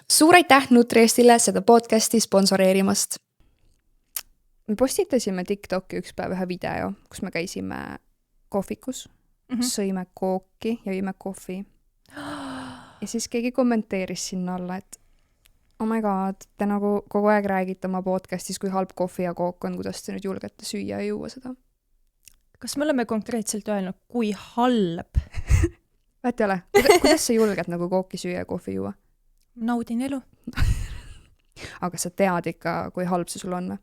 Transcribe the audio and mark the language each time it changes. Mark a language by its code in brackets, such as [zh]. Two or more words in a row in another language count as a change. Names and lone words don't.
[et] Suur aitäh Nutriestile seda podcasti sponsoreerimast. Me postitasime TikToki üks päev ühe video, kus me käisime kohvikus, sõime kooki ja jõime kohvi. Ja siis keegi kommenteeris sinna alla, et [en] oh my god, [et] te nagu kogu aeg räägite oma podcastis, kui halb kohvi ja kook on, kuidas te nüüd julgete süüa ja juua seda. Kas me oleme konkreetselt öelnud, kui halb? Vaat ei ole. Kuidas sa julged nagu kooki süüa ja kohvi juua? Naudin elu. Aga sa tead ikka, kui halb see sul on?